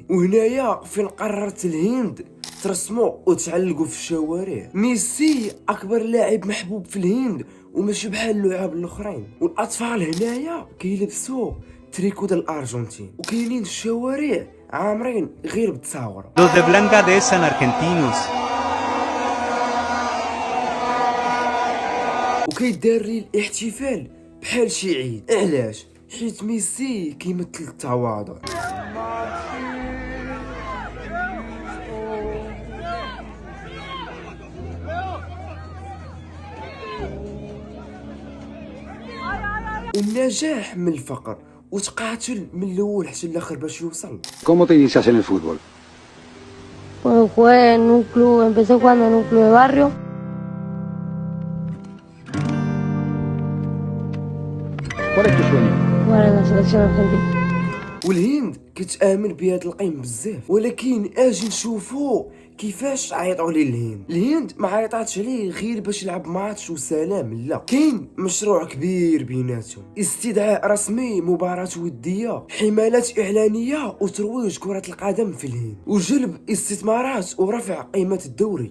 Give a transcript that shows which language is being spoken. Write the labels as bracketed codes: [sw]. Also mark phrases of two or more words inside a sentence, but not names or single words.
[ar] وهنايا فين قررت الهند ترسموا وتعلقوا في الشوارع. ميسي اكبر لاعب محبوب في الهند وماشي بحال اللعاب الاخرين. والاطفال هنايا كيلبسوا تريكو ديال الارجنتين وكاينين الشوارع عامرين غير بالتصاور. [es] Los de Bangladesh son argentinos. [ar] وكيدار لي الاحتفال بحال شي عيد. علاش؟ حيت ميسي كيمثل التواضع. النجاح من الفقر وتقاتل من الاول حتى الاخر باش يوصل. [es] ¿Cómo te inicias en el fútbol? Pues jugué en un club, empecé jugando en un club de barrio. ¿Cuál es tu sueño? Jugar en la selección argentina. [ar] والهند كتآمن بهذا القيم بزاف، ولكن اجي نشوفو كيفاش عيطوا عليه الهند. الهند ما عيطاتش عليه غير باش يلعب ماتش وسلام، لا، كاين مشروع كبير بيناتهم، استدعاء رسمي، مباراة ودية، حملات إعلانية وترويج كرة القدم في الهند، وجلب استثمارات ورفع قيمة الدوري.